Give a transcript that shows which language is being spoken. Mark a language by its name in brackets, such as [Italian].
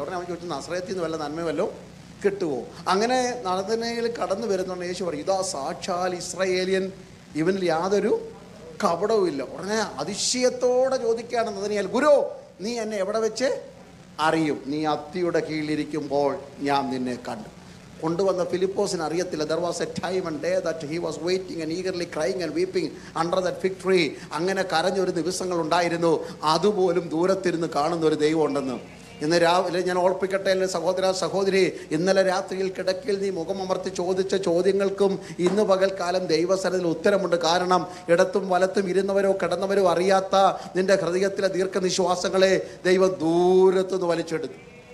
[Malayalam] ഉടനെ അവൻ ചോദിച്ചു, നസ്രയത്തിൽ നിന്ന് വല്ല നന്മ വല്ലോ കിട്ടുമോ? അങ്ങനെ നഥനീയേൽ കടന്നു വരുന്നുണ്ട്. യേശു പറയും, ഇതാ സാക്ഷാൽ ഇസ്രായേലിയൻ, ഇവനിൽ യാതൊരു കപടവും ഇല്ല. ഉടനെ അതിശയത്തോടെ ചോദിക്കുകയാണ് നഥനീയേൽ, ഗുരു, നീ എന്നെ എവിടെ വെച്ച് അറിയും? നീ അത്തിയുടെ കീഴിലിരിക്കുമ്പോൾ ഞാൻ നിന്നെ കണ്ടു. കൊണ്ടുവന്ന ഫിലിപ്പോസിന് അറിയത്തില്ല. [English] There was a time and day that he was waiting and eagerly crying and weeping under that fig tree. [Malayalam] അങ്ങനെ കരഞ്ഞൊരു ദിവസങ്ങൾ ഉണ്ടായിരുന്നു. അതുപോലും ദൂരത്തിരുന്ന് കാണുന്ന ഒരു ദൈവം ഉണ്ടെന്ന്. ഇന്ന് രാവിലെ ഞാൻ ഓർപ്പിക്കട്ടെ സഹോദര സഹോദരി, ഇന്നലെ രാത്രിയിൽ കിടക്കയിൽ നീ മുഖമമർത്തി ചോദിച്ച ചോദ്യങ്ങൾക്കും ഇന്ന് പകൽക്കാലം ദൈവസന്നിധിയിൽ ഉത്തരമുണ്ട്. കാരണം ഇടത്തും വലത്തും ഇരുന്നവരോ കിടന്നവരോ അറിയാത്ത നിന്റെ ഹൃദയത്തിലെ ദീർഘനിശ്വാസങ്ങളെ ദൈവം ദൂരത്തുനിന്ന് വലിച്ചെടുത്തു.